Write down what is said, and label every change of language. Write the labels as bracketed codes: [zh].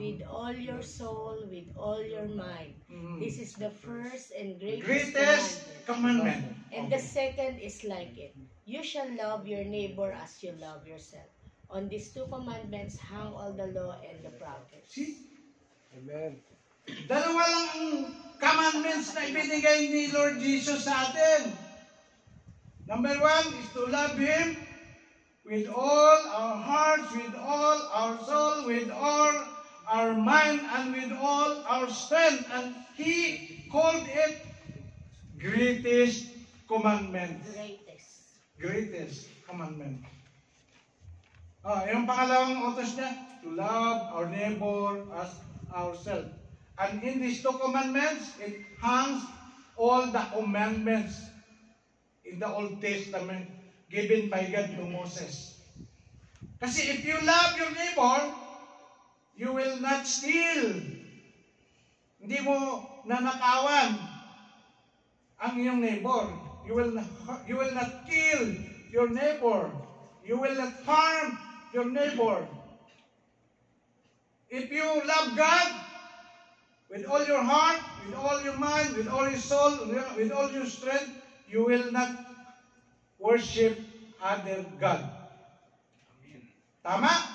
[en] with all your soul, with all your mind. Mm. This is the first and greatest Greatest commandment. commandment. And the second is like it. You shall love your neighbor as you love yourself. On these two commandments hang all the law and the prophets." See? Amen. [tl] Dalawa lang ang commandments na ibinigay ni Lord Jesus sa atin. [en] Number 1 is to love Him with all our hearts, with all our soul, with all our mind, and with all our strength. And He called it greatest commandment. Greatest. Greatest commandment. [tl] Yung pangalawang utos niya, [en] to love our neighbor as ourselves. And in these two commandments, it hangs all the commandments in the Old Testament given by God to Moses. Kasi if you love your neighbor, you will not steal. [tl] Hindi mo nanakawan ang iyong neighbor. [en] You will not kill your neighbor. You will not harm your neighbor. If you love God with all your heart, with all your mind, with all your soul, with all your strength, you will not worship other God. [tl] Tama?